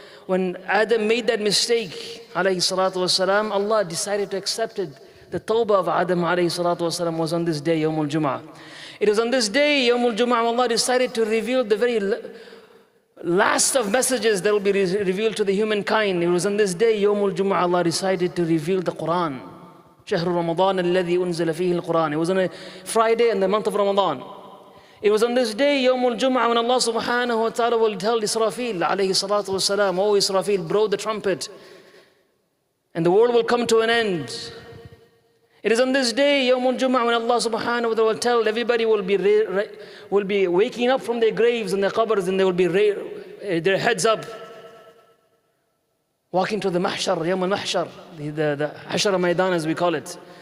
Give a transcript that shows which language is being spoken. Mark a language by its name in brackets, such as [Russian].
[English] When Adam made that mistake, alayhi salatu wassalam, Allah decided to accept it. The tawbah of Adam alayhi salatu wassalam was on this day, Yawmul Jum'ah. It was on this day, Yawmul Jum'ah, Allah decided to reveal the very last of messages that will be revealed to the humankind. It was on this day, Yawmul Jum'ah, Allah decided to reveal the Quran. [Arabic] شهر رمضان الذي أنزل فيه القرآن. [English] It was on a Friday in the month of Ramadan. It was on this day, Yawmul Jum'ah, when Allah subhanahu wa ta'ala will tell Israfil alayhi salatu wasalam, "Oh Israfil, blow the trumpet, and the world will come to an end." It is on this day, Yawmul Jum'ah, when Allah subhanahu wa ta'ala will tell everybody will be waking up from their graves and their qabrs, and they will be their heads up, walking to the mahshar, Yawm al-mahshar, the Hashar Maidan as we call it.